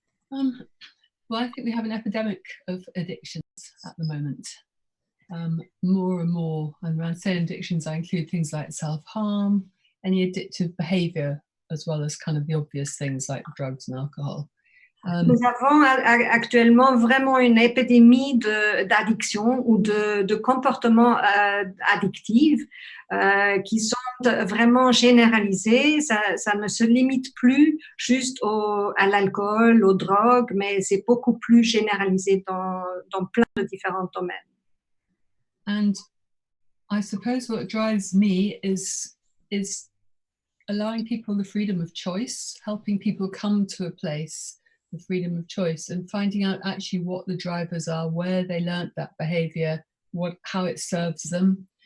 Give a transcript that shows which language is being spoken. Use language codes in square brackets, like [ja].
[en] Well, I think we have an epidemic of addictions at the moment. more and more. And when I say addictions, I include things like self-harm, any addictive behavior, as well as kind of the obvious things like drugs and alcohol. [fr] Nous avons actuellement vraiment une épidémie d'addiction ou de comportements addictifs qui sont vraiment généralisés. Ça ne se limite plus juste à l'alcool, aux drogues, mais c'est beaucoup plus généralisé dans plein de différents domaines. [en] And I suppose what drives me is allowing people the freedom of choice, helping people come to a place, the freedom of choice, and finding out actually what the drivers are, where they learnt that behavior, how it serves them.